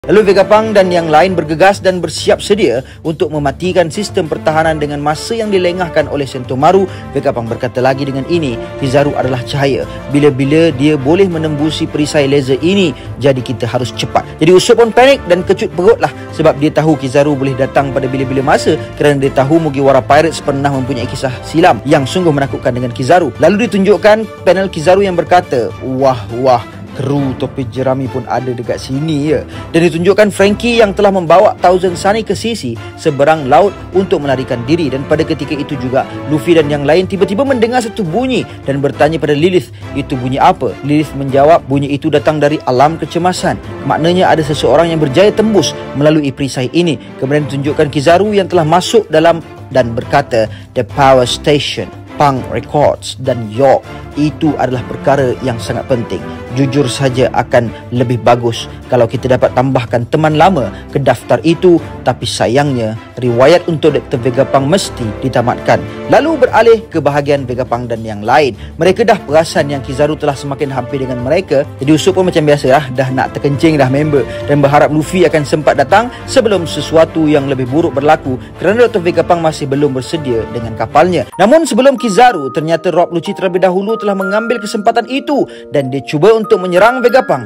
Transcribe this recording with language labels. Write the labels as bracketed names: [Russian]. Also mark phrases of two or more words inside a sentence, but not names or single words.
[Malay] Lalu Vegapunk dan yang lain bergegas dan bersiap sedia untuk mematikan sistem pertahanan dengan masa yang dilengahkan oleh Sentomaru. Vegapunk berkata lagi, dengan ini Kizaru adalah cahaya. Bila-bila dia boleh menembusi perisai laser ini, jadi kita harus cepat. Jadi Usopp pun panik dan kecut perutlah sebab dia tahu Kizaru boleh datang pada bila-bila masa kerana dia tahu Mugiwara Pirates pernah mempunyai kisah silam yang sungguh menakutkan dengan Kizaru. Lalu ditunjukkan panel Kizaru yang berkata, wah, kru topi jerami pun ada dekat sini ya. Dan ditunjukkan Franky yang telah membawa Thousand Sunny ke sisi seberang laut untuk melarikan diri. Dan pada ketika itu juga Luffy dan yang lain tiba-tiba mendengar satu bunyi dan bertanya pada Lilith, itu bunyi apa? Lilith menjawab, bunyi itu datang dari alam kecemasan. Maknanya ada seseorang yang berjaya tembus melalui perisai ini. Kemudian ditunjukkan Kizaru yang telah masuk dalam dan berkata, [English] the power station, [Malay] Punk Records dan York, itu adalah perkara yang sangat penting. [Indonesian] Jujur saja akan lebih bagus kalau kita dapat tambahkan teman lama ke daftar itu, tapi sayangnya riwayat untuk Dr. [Malay] Vegapunk mesti ditamatkan. Lalu beralih ke bahagian Vegapunk dan yang lain. Mereka dah perasan yang Kizaru telah semakin hampir dengan mereka. Jadi Usopp pun macam biasa dah nak terkencing dah member dan berharap Luffy akan sempat datang sebelum sesuatu yang lebih buruk berlaku kerana Dr. Vegapunk masih belum bersedia dengan kapalnya. Namun sebelum Kizaru, ternyata Rob Lucci terlebih dahulu telah mengambil kesempatan itu dan dia cuba untuk menyerang Vegapunk.